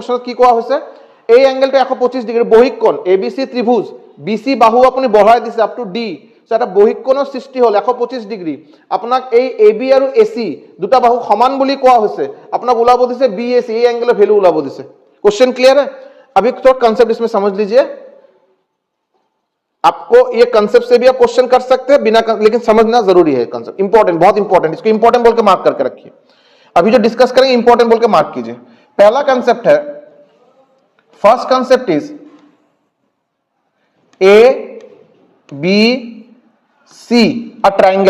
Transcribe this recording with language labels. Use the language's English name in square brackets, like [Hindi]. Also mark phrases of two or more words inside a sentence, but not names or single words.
[Assamese] কোশ্চেনত কি কোৱা হৈছে, এই এংগেলটো 125 ডিগ্ৰী, বহিকোণ ABC ত্ৰিভুজ, BC বাহু আপুনি বঢ়াই দিছে [English] up to [Assamese] D, সো এটা বহিকোণৰ সৃষ্টি হ'ল 125 ডিগ্ৰী। আপোনাক এই AB আৰু AC দুটা বাহু সমান বুলি কোৱা হৈছে, আপোনাক ওলাব দিছে BAC, এই এংগেলৰ ভ্যালু ওলাব দিছে। [Hindi] क्वेश्चन क्लियर है? अभी थोड़ा कंसेप्ट इसमें समझ लीजिए। आपको ये कंसेप्ट से भी आप क्वेश्चन कर सकते हैं बिना, लेकिन समझना जरूरी है कंसेप्ट, इंपॉर्टेंट, बहुत इंपॉर्टेंट, इसको इंपॉर्टेंट बोल के मार्क करके रखिए। अभी जो डिस्कस करेंगे इंपॉर्टेंट बोल के मार्क कीजिए। पहला कंसेप्ट है, [English] first concept is A B C a triangle.